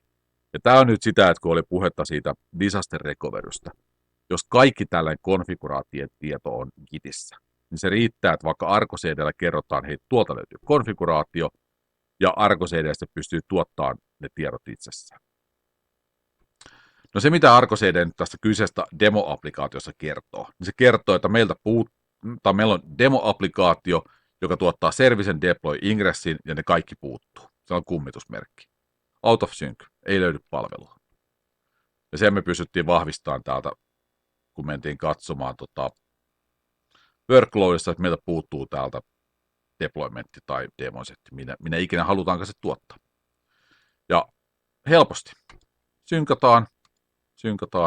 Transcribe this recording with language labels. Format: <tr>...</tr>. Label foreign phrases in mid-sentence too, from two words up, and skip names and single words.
<fi>Ja tämä on nyt sitä, että kun oli puhetta siitä</fi> <en>disaster recoverystä,</en> <fi>jos kaikki tällainen konfiguraatien tieto on Gitissä, niin se riittää, että vaikka Arco CD:llä kerrotaan, hei, tuolta löytyy konfiguraatio, ja Arco CD:stä pystyy tuottamaan ne tiedot itsessään. No se, mitä Arco CD nyt tästä kyseistä demo-applikaatiossa kertoo, niin se kertoo, että meillä on demo-applikaatio, joka tuottaa servicen, deploy, ingressin, ja ne kaikki puuttuu. Se on kummitusmerkki.</fi> <en>Out of sync,</en> <fi>ei löydy palvelua. Ja sen me pystyttiin vahvistamaan täältä, kun mentiin katsomaan workloadissa, että meiltä puuttuu täältä deploymentti tai demosetti, minä ikinä halutaanko se tuottaa. Ja helposti. Synkataan.</fi>